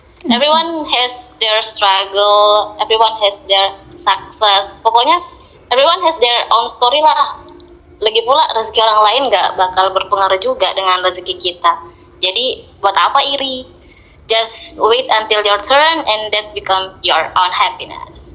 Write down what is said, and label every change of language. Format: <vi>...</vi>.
<en>Everyone has their struggle, everyone has their success.</en> <id>Pokoknya</id> <en>everyone has their own story</en> <id>lah. Lagi pula rezeki orang lain gak bakal berpengaruh juga dengan rezeki kita. Jadi buat apa iri?</id> <en>Just wait until your turn and that become your own happiness.</en>